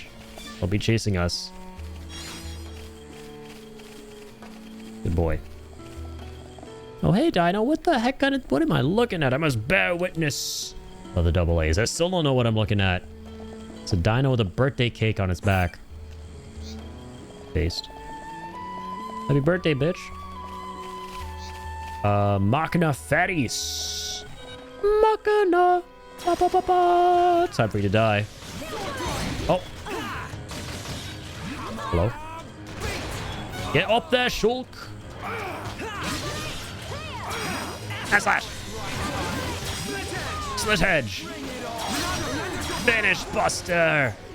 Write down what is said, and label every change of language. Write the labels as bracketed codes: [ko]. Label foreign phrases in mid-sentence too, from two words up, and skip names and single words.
[en] Don't be chasing us. Good boy. Oh, hey, Dino. What the heck? What am I looking at? I must bear witness of the double A's. I still don't know what I'm looking at. It's a dino with a birthday cake on its back. Based. Happy birthday, bitch. Machina Fatties. Machina. Ba, ba, ba, ba. Time for you to die. Oh. Hello. Get up there, Shulk. Slash. Slit edge. Finish, Buster.